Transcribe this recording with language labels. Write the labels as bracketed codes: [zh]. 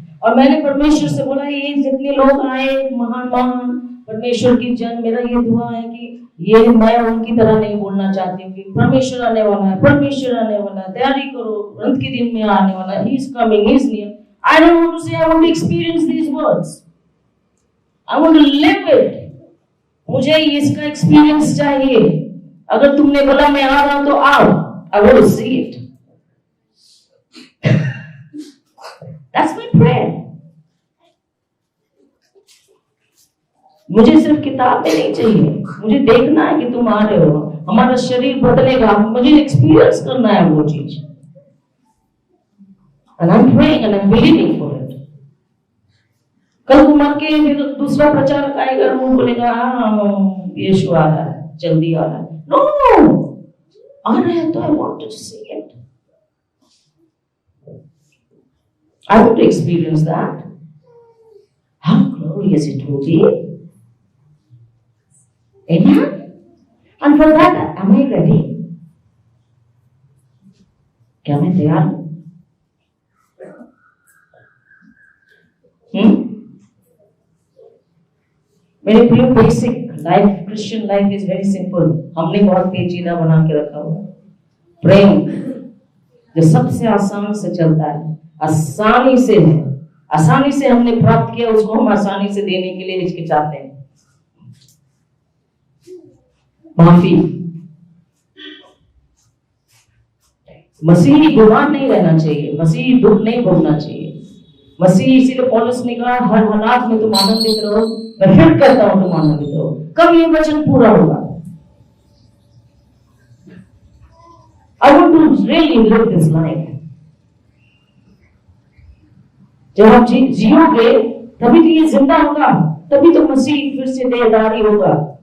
[hi] और मैंने परमेश्वर से बोला, ये जितने लोग आए महान महान परमेश्वर की जन, मेरा ये दुआ है कि ये मैं उनकी तरह नहीं बोलना चाहती हूँ कि परमेश्वर आने वाला है, परमेश्वर आने वाला है, तैयारी करो, अंत के दिन में आने वाला है, [en] he is coming, he is near. I don't want to say, I want to experience these words. I want to live it. [hi] मुझे इसका एक्सपीरियंस चाहिए। अगर तुमने बोला मैं आ रहा हूं तो आओ, [en] I want to see it. That's my prayer. [hi] मुझे सिर्फ किताब में नहीं चाहिए, मुझे देखना है कि तुम आ रहे हो, हमारा शरीर बदलेगा, मुझे एक्सपीरियंस करना है वो चीज। [en] And I'm praying and I'm believing for it. [hi] कल को मर के फिर दूसरा प्रचारक आएगा, वो बोलेगा यीशु आ रहा है, जल्दी आ रहा है। [en] No, [hi] आ रहा है तो [en] I want to see it. I want to experience that. How glorious it will be. Amen. And for that, am I ready? [hi] क्या मैं तैयार हूं? मेरे प्रिय, [en] Basic life, Christian life is very simple. [hi] हमने बहुत पेचीदा बना के रखा हुआ। प्रेम जो सबसे आसान से चलता है, आसानी से है, आसानी से हमने प्राप्त किया, उसको हम आसानी से देने के लिए हिचकिचाते हैं। माफी, मसीही गुलाम नहीं रहना चाहिए, मसीही दुख नहीं भोगना चाहिए। मसीही, इसीलिए पौलुस ने कहा हर हालात में तुम आनंदित रहो। मैं फिर कहता हूं तुम आनंदित रहो। कब ये वचन पूरा होगा? [en] I want to really live this life. [hi] जब आप जियोगे तभी तो ये जिंदा होगा, तभी तो मसीह फिर से देहधारी होगा।